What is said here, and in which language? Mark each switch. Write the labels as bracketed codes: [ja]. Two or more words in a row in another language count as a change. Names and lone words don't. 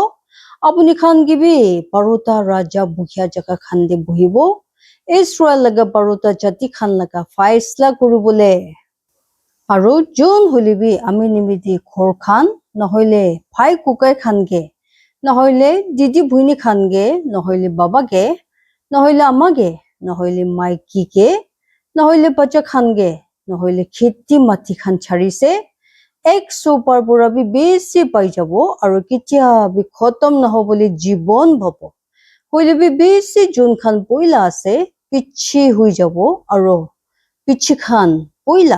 [nag] Apuni khan gibi baruta raja buhya jaga khan de bohibo. Israel laga baruta jati khan laga faisla kuribole. Aro jun hulibi ami nimidi khor khan nahoile phai kukai khan ge. Nahoile didi bhuini khan ge, nahoile baba ge, nahoile ama ge, nahoile maiki ge, nahoile bacha khan ge, nahoile kheti mati khan charise. 100 par pura bi besi pai jabo aro kitya bi khotom nahobole jibon bhabo. Hoile bi besi jun khan poila ase pichi hui jabo aro pichi khan poila.